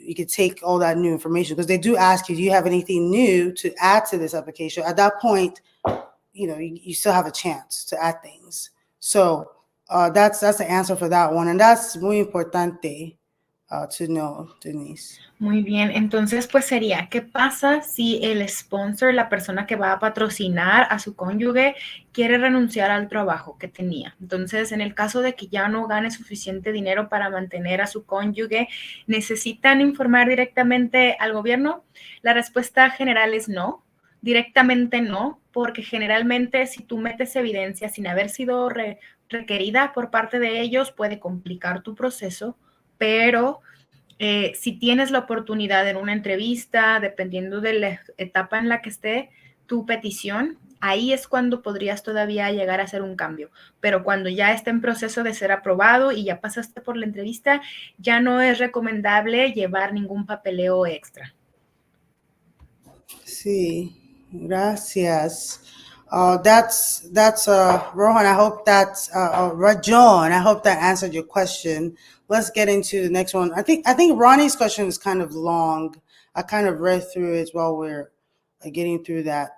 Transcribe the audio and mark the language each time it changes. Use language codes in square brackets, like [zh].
[en] You could take all that new information, because they do ask you, do you have anything new to add to this application? At that point, you still have a chance to add things. So that's the answer for that one. And that's [es] muy importante [en] to know, Denise. [es] Muy bien, entonces pues sería, ¿qué pasa si el sponsor, la persona que va a patrocinar a su cónyuge, quiere renunciar al trabajo que tenía? Entonces, en el caso de que ya no gane suficiente dinero para mantener a su cónyuge, ¿necesitan informar directamente al gobierno? La respuesta general es no, directamente no, porque generalmente si tú metes evidencia sin haber sido requerida por parte de ellos, puede complicar tu proceso, pero si tienes la oportunidad en una entrevista, dependiendo de la etapa en la que esté tu petición, ahí es cuando podrías todavía llegar a hacer un cambio. Pero cuando ya esté en proceso de ser aprobado y ya pasaste por la entrevista, ya no es recomendable llevar ningún papeleo extra. Sí, gracias. [en] That's Rohan. I hope that's Rajon. I hope that answered your question. Let's get into the next one. I think Ronnie's question is kind of long. I kind of read through it while we're getting through that.